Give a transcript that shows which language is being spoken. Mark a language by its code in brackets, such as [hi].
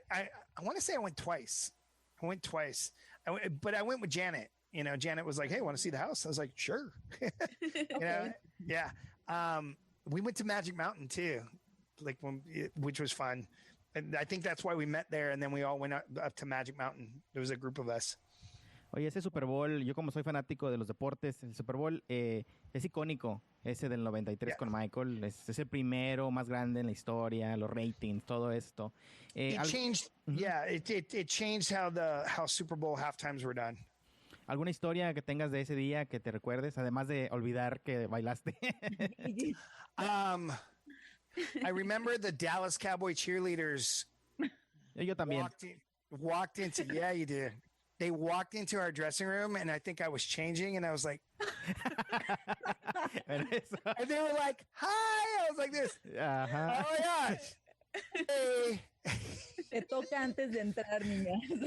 [en] I want to say I went twice. But I went with Janet. Janet was like, hey, want to see the house? I was like, sure. Okay. Yeah. We went to Magic Mountain too, which was fun. And I think that's why we met there. And then we all went up to Magic Mountain. There was a group of us. [es] Oye, ese Super Bowl, yo como soy fanático de los deportes, el Super Bowl es icónico, ese del 93 con Michael, es el primero más grande en la historia, los ratings, todo esto. [en] It changed, it changed how Super Bowl halftimes were done. [es] ¿Alguna historia que tengas de ese día que te recuerdes, además de olvidar que bailaste? [en] I remember the Dallas Cowboy cheerleaders. [es] Yo también. [en] Walked into, yeah, you did. They walked into our dressing room, and I think I was changing, and I was like, and they were like, "Hi!" I was like this. Oh my gosh! Hey. [es] Te toca antes de entrar, niña.